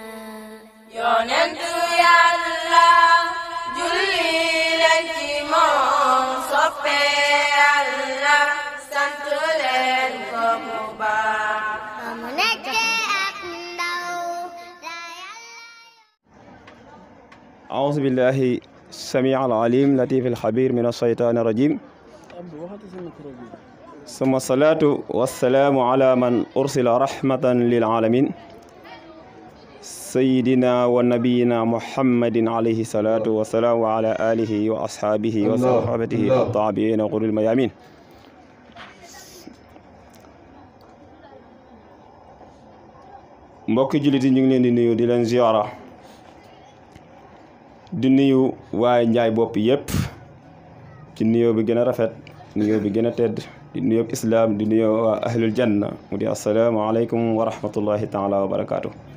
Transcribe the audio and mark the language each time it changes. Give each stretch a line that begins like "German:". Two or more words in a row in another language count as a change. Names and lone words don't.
Wolof: yonent Yàlla julli leen ci moom soppe Yàlla sant leen ko mu baax ba mu nekkee ak ndaw la
Arabic: أعوذ بالله السميع العليم لطيف الخبير من الشيطان الرجيم ثم الصلاة والسلام على من أرسل رحمة للعالمين سيدنا ونبينا محمد عليه الصلاة والسلام وعلى آله وأصحابه وصحابته الطابعين غر الميامين
Wolof: mbokki jullit yi ñu ngi leen di nuyu di leen ziyaara di nuyu waaye njaay bopp yépp ci nuyoo bi gën a rafet nuyoo bi gën a tedd di nuyoo islaam di nuyoo waa
Arabic: أهل الجنة
Wolof: mu di
Arabic: السلام عليكم ورحمة الله تعالى وبركاته